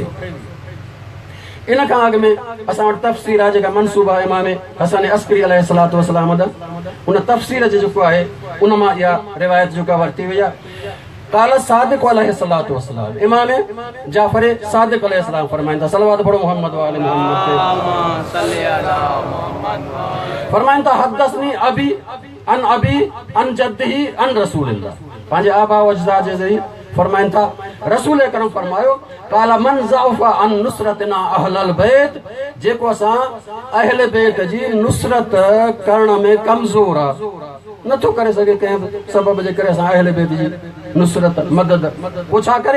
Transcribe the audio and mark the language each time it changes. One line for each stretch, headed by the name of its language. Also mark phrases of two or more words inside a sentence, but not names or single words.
Sindhi: इन खां अॻु में असां वटि तफ़सीर आहे जेका मनसूब आहे इमाम हसन अस्करी
Arabic: عليه الصلاة والسلام
Sindhi: ॾांहुं। उन तफ़सीर जो जेको आहे उन मां इहा रिवायत जेका वरिती वई आहे।
Arabic: قال الصادق عليه الصلاة والسلام,
Sindhi: इमाम जाफर सादिक अलैहिस्सलाम फरमाइनि था, सलवात पढ़ो मोहम्मद वाले मोहम्मद ते।
Arabic: फरमाइनि था حدثني أبي عن جدي عن رسول الله.
Sindhi: पंहिंजे आबा व अजदाद जे ज़रिए फरमाइनि था रसूल करम फरमायो
Arabic: قال من ضعف عن نصرتنا أهل البيت,
Sindhi: जेको असां अहले बैत जी नुसरत करण में कमज़ोर आहे, नथो करे सघे कंहिं सबब जे करे असां अहले बैत जी नुसरत मदद पोइ छा करे?